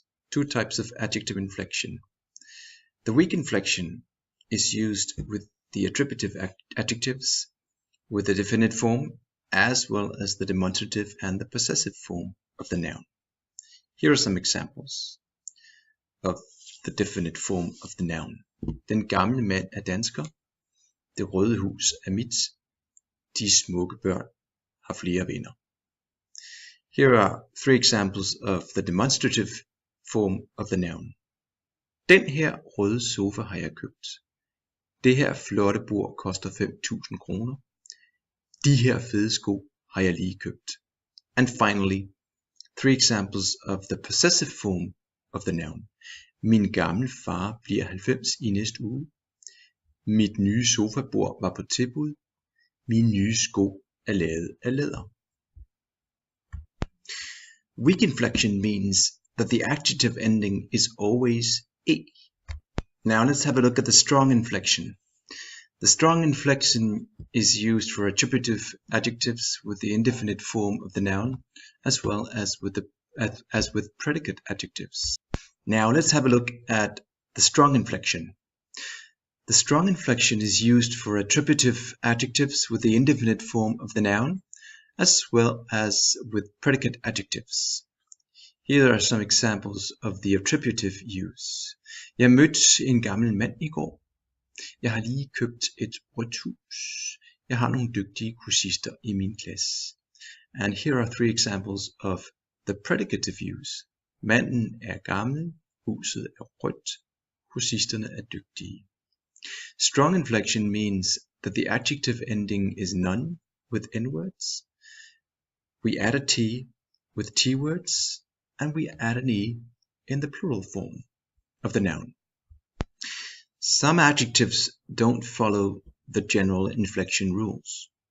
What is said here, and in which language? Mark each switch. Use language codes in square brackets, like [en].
[en] 2 types of adjective inflection. The weak inflection is used with the attributive adjectives, with the definite form, as well as the demonstrative and the possessive form of the noun. Here are some examples of the definite form of the noun. [da] Den gamle mand er dansker. Det røde hus er mit. De smukke børn har flere venner. [en] Here are 3 examples of the demonstrative form of the noun. [da] Den her røde sofa har jeg købt. Det her flotte bord koster 5.000 kroner. De her fede sko har jeg lige købt. [en] And finally, 3 examples of the possessive form of the noun. [da] Min gamle far bliver 90 i næste uge. Mit nye sofabord var på tilbud. Mine nye sko er lavet af læder. [en] Weak inflection means that the adjective ending is always e. Now let's have a look at the strong inflection. The strong inflection is used for attributive adjectives with the indefinite form of the noun, as well as with predicate adjectives. Now let's have a look at the strong inflection. The strong inflection is used for attributive adjectives with the indefinite form of the noun, as well as with predicate adjectives. Here are some examples of the attributive use. [da] Jeg mødte en gammel mand i går. Jeg har lige købt et rødt hus. Jeg har nogle dygtige kursister i min klasse. [en] And here are 3 examples of the predicative use. [da] Manden er gammel, huset er rødt, kursisterne er dygtige. [en] Strong inflection means that the adjective ending is none with n-words. We add a t with t-words, and we add an e in the plural form of the noun. Some adjectives don't follow the general inflection rules.